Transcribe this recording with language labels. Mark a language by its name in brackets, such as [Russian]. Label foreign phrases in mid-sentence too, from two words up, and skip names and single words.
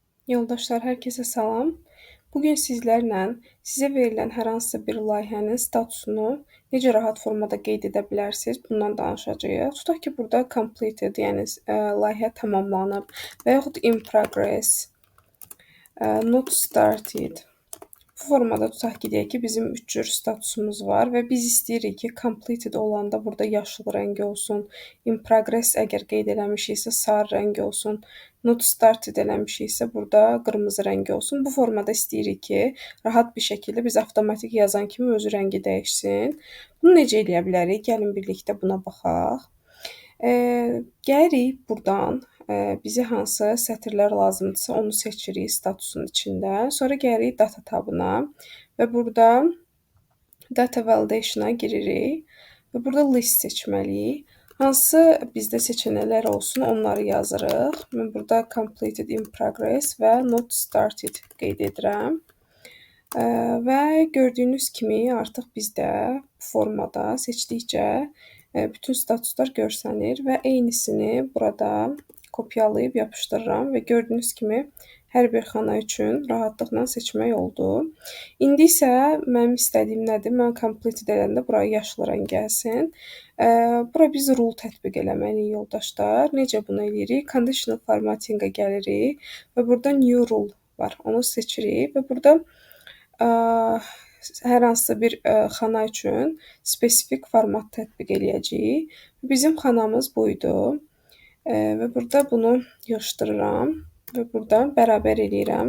[Azerbaijani] Yoldaşlar, hər kəsə salam. Bugün sizlərlə sizə verilən hər hansısa bir layihənin statusunu necə rahat formada qeyd edə bilərsiniz, bundan danışacağıq. Tutaq ki, burada completed, yəni layihə tamamlanıb və yaxud [English] in progress, not started. [Azerbaijani] Bu formada tutaq ki, deyək ki, bizim 3 cür statusumuz var və biz istəyirik ki, completed olanda burada yaşıl rəng olsun, [English] in progress [Azerbaijani] əgər qeyd eləmişiksə sarı rəng olsun, [English] not started [Azerbaijani] eləmişiksə burada qırmızı rəng olsun. Bu formada istəyirik ki, rahat bir şəkildə biz avtomatik yazan kimi özü rəngi dəyişsin. Bunu necə eləyə bilərik? Gəlin birlikdə buna baxaq. Gəlirik buradan. Bizə hansı sətirlər lazımdırsa onu seçirik statusun içində. Sonra gəlirik data tabına və burada [English] data validation-a [Azerbaijani] giririk və burada list seçməliyik. Hansı bizdə seçənəklər olsun onları yazırıq. Mən burada [English] completed in progress [Azerbaijani] və [English] not started [Azerbaijani] qeyd edirəm. Və gördüyünüz kimi artıq bizdə formada seçdikcə bütün statuslar görsənir və eynisini burada kopyalayıb yapışdırıram və gördüyünüz kimi hər bir xana üçün rahatlıqla seçmək oldu. İndi isə mənim istədiyim nədir? Mən completed edəndə buraya yaşıl rəng gəlsin. Bura biz rule tətbiq eləməliyik yoldaşlar. Necə bunu eləyirik? [English] Conditional formattingə [Azerbaijani] gəlirik və burada [English] new rule [Azerbaijani] var. Onu seçirik və burada hər hansısa bir xana üçün spesifik format tətbiq eləyəcəyik. Bizim xanamız buydu. Və burada bunu yığışdırıram və burada bərabər eləyirəm.